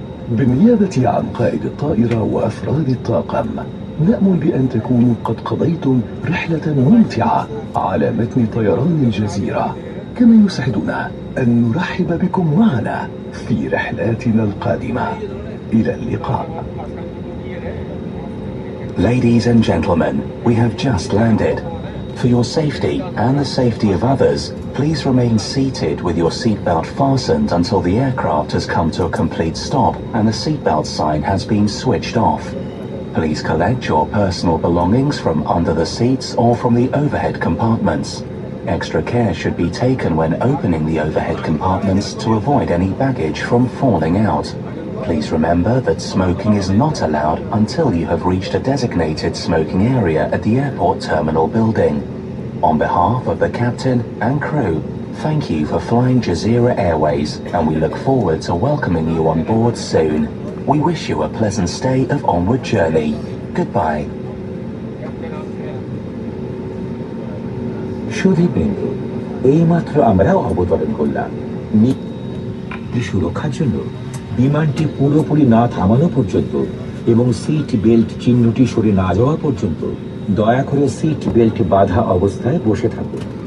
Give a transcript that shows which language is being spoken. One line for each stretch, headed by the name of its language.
Arabic: بالنيابة عن قائد الطائرة وأفراد الطاقم نأمل بأن تكونوا قد قضيتم رحلة ممتعة على متن طيران الجزيرة، كما يسعدنا أن نرحب بكم معنا في رحلاتنا القادمة. إلى اللقاء.
English: Ladies and gentlemen, we have just landed. For your safety and the safety of others, please remain seated with your seatbelt fastened until the aircraft has come to a complete stop and the seatbelt sign has been switched off. Please collect your personal belongings from under the seats or from the overhead compartments. Extra care should be taken when opening the overhead compartments to avoid any baggage from falling out. Please remember that smoking is not allowed until you have reached a designated smoking area at the airport terminal building. On behalf of the captain and crew, thank you for flying Jazeera Airways, and we look forward to welcoming you on board soon. We wish you a pleasant stay of onward journey. Goodbye.
Bangla: সুধীবৃন্দ, এইমাত্র আমরা অবতরণ করলাম। সুরক্ষার জন্য বিমানটি পুরোপুরি না থামানো পর্যন্ত এবং সিট বেল্ট চিহ্নটি সরে না যাওয়া পর্যন্ত দয়া করে সিট বেল্ট বাঁধা অবস্থায় বসে থাকুন।